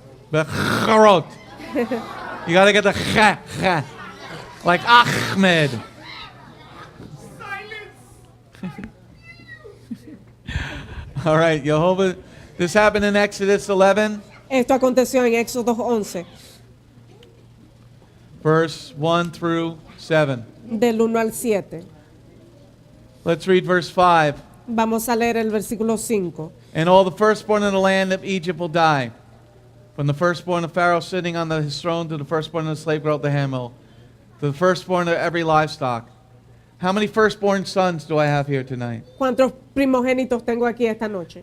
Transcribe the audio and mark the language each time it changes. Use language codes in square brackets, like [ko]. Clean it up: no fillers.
[en] Bakarot. You gotta get the cha. Like Ahmed. All right, Jehovah. This happened in Exodus 11, [es] Esto aconteció en Éxodo 11, [en] verse 1 through 7. [es] del 1 al 7. [en] Let's read verse 5. [es] Vamos a leer el versículo 5. [en] And all the firstborn in the land of Egypt will die. From the firstborn of Pharaoh sitting on his throne to the firstborn of the slave girl at the handmill, to the firstborn of every livestock. How many firstborn sons do I have here tonight? [es] ¿Cuántos primogénitos tengo aquí esta noche?